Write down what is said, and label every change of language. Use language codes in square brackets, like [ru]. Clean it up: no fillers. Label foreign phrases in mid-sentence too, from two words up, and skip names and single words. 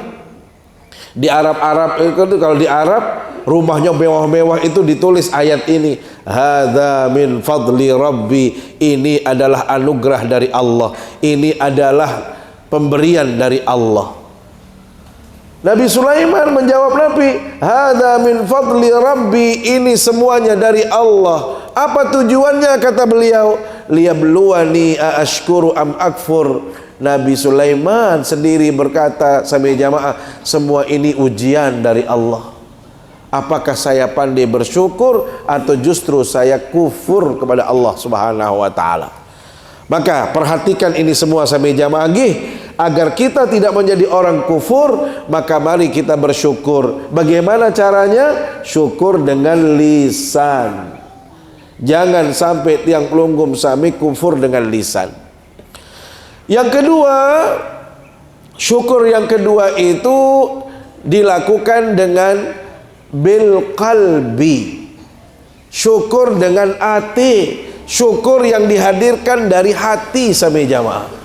[id] Di Arab itu, kalau di Arab rumahnya mewah-mewah itu ditulis ayat ini, [ar] هذا من فضل ربي, [id] ini adalah anugerah dari Allah, ini adalah pemberian dari Allah. Nabi Sulaiman menjawab Nabi, [ar] هذا من فضل ربي, [id] ini semuanya dari Allah. Apa tujuannya kata beliau? [ar] ليبلوني أأشكر أم أكفر. [id] Nabi Sulaiman sendiri berkata sampai jamaah, semua ini ujian dari Allah. Apakah saya pandai bersyukur atau justru saya kufur kepada Allah [ar] سبحانه و تعالى? [id] Maka perhatikan ini semua sampai jamaah nggih, agar kita tidak menjadi orang kufur, maka mari kita bersyukur. Bagaimana caranya? Syukur dengan lisan. Jangan sampai [sas] tiang pelunggum sami [id] kufur dengan lisan. Yang kedua, syukur yang kedua itu dilakukan dengan [ar] بالقلب. [id] Syukur dengan hati, syukur yang dihadirkan dari hati sampai jamaah.